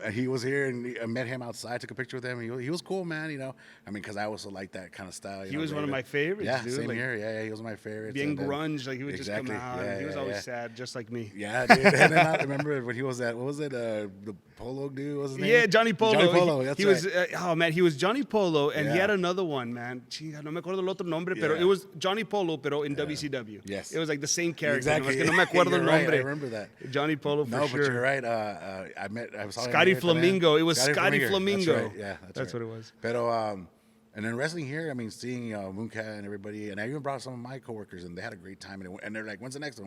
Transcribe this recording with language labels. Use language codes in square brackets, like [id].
[en] And he was here, and I met him outside, took a picture with him. He was cool, man, I mean, because I also like that kind of style. He was one of my favorites, yeah, dude. Same here. Yeah, he was one of my favorites. Being grunge, like he would just come out. And he was always sad, just like me. Yeah, dude. And then I remember when he was at, what was it, the Polo dude, what was his name? Yeah, Johnny Polo. Johnny Polo, that's he right. was, oh, man, he was Johnny Polo, and he had another one, man. [es] Chinga, no me acuerdo el otro nombre, pero [en] it was Johnny Polo, [es] pero in WCW. [en] Yes. It was like the same character. Exactly. [es] No me acuerdo el nombre. [en] Right, I remember that. Johnny Polo for sure. No, but you're right. I saw Scotty him here Flamingo. It was Scotty Flamingo. Flamingo. That's right. Yeah, that's what it was. But and then wrestling here, I mean, seeing Mooncat and everybody, and I even brought some of my coworkers, and they had a great time. And they're like, "When's the next one?